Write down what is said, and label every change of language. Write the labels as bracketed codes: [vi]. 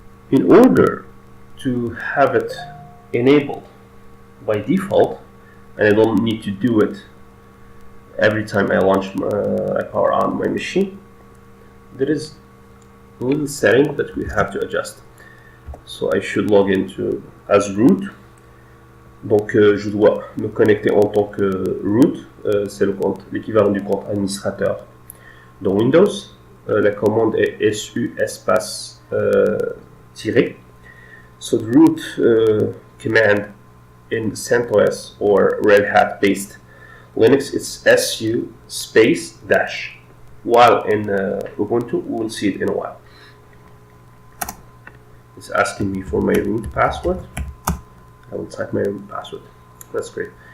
[en] In order to have it enabled by default, and I don't need to do it every time I power on my machine, there is a little setting that we have to adjust. So I should log into as root. [fr] Donc je dois me connecter en tant que root, c'est l'équivalent du compte administrateur dans Windows. La commande est su espace tiré. [en] So the root command in CentOS or Red Hat based Linux, it's su space dash. while in Ubuntu, we will see it in a while. It's asking me for my root password. I will type my root password. That's great.